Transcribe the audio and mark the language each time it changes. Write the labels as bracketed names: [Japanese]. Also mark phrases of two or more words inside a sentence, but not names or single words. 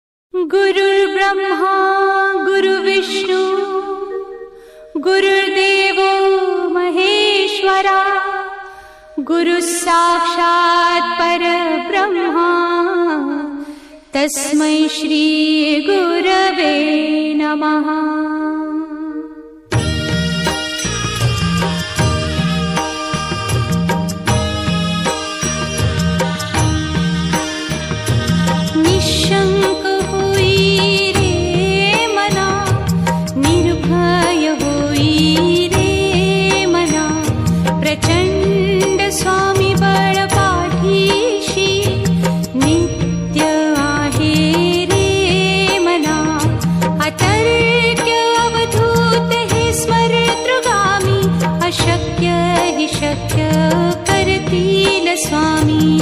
[Sanskrit] गुरुर्ब्रह्मा गुरुर्विष्णू गुरुर्देवो महेश्वरा गुरुसाक्षात् परब्रह्मा तस्मै श्री गुरवे नमः। [Marathi] निशंक होई रे मना, निर्भय होई रे मना, प्रचंड स्वामी बळ पाठीशी नित्य आहे रे मना। अतर्क्य अवधूत हे स्मरतृगामी, अशक्य हि शक्य करतील स्वामी।